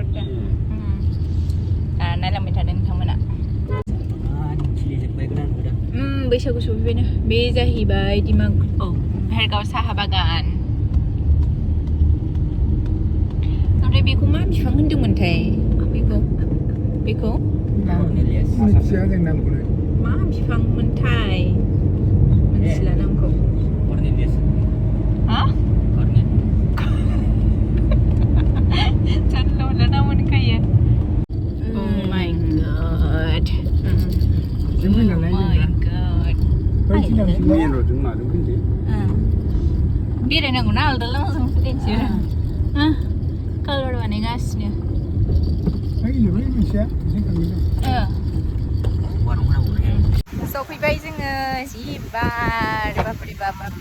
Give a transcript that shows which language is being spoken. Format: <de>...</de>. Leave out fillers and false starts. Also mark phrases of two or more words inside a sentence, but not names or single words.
<brx>नायलांबाय थादों नोंथांमोना बैसागु सफैबायना बे जाहैबाय भेरगाव साहा बागान ओमफ्राय बेखौ मा बिफां होनदोंमोनथाय बेखौ मा बिफांमोनथाय मिथिला नामखौ हा जानला मोनला नाम मोनखायो</brx> <en>Oh my god</en> <brx>बेरायनांगौना आलदा लामाजों फैनोसै कालार बानायगासिनो सफैबाय जोङो जि बार बाप्रे बाप</brx>